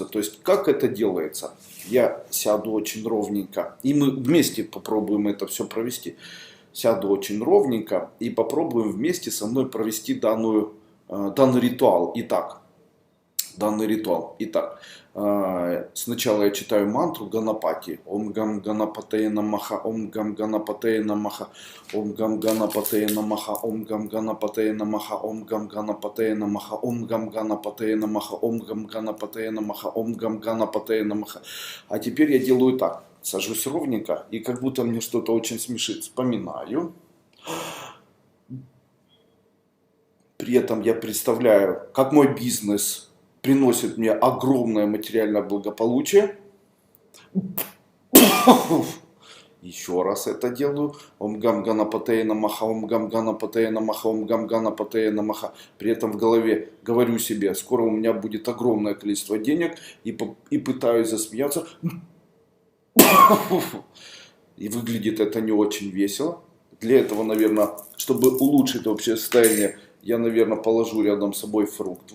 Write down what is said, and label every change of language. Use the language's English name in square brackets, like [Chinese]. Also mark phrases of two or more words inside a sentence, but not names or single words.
[Russian] То есть как это делается? Я сяду очень ровненько и мы вместе попробуем это все провести. Сяду очень ровненько и попробуем вместе со мной провести данный ритуал. Итак, сначала я читаю мантру Ганапати. [Sanskrit] ॐ गं गणपतये नमः, ॐ गं गणपतये नमः, ॐ गं गणपतये नमः, ॐ गं गणपतये नमः, ॐ गं गणपतये नमः, ॐ गं गणपतये नमः, ॐ गं गणपतये नमः, ॐ गं गणपतये नमः. [Russian] А теперь я делаю так. Сажусь ровненько и как будто мне что-то очень смешит. Вспоминаю. При этом я представляю, как мой бизнес приносит мне огромное материальное благополучие. Еще раз это делаю. [Sanskrit] ॐ गं गणपतये नमः, ॐ गं गणपतये नमः, ॐ गं गणपतये नमः. [Russian] При этом в голове говорю себе, скоро у меня будет огромное количество денег и пытаюсь засмеяться. И выглядит это не очень весело. Для этого, наверное, чтобы улучшить общее состояние, я, наверное, положу рядом с собой фрукт.